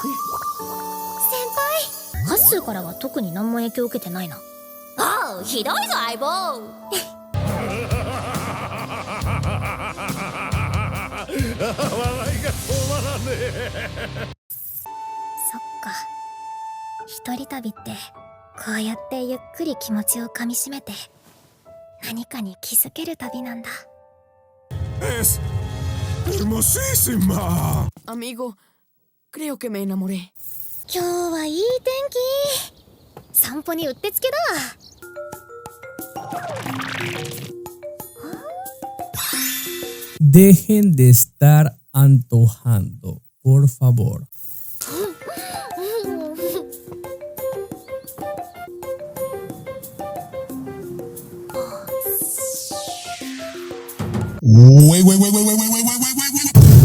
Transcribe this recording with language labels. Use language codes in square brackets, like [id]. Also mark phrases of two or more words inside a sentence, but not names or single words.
[ja] 先輩、ハッスーからは特に何も影響を受けてないな。ああ、ひどいぞ相棒。そっか、一人旅ってこうやってゆっくり気持ちをかみしめて何かに気づける旅なんだ。 [es] Es hermosísima. Amigo, creo que me enamoré. [ja] 今日はいい天気。散歩にうってつけだ。 [es] Dejen de estar antojando, por favor. Wait.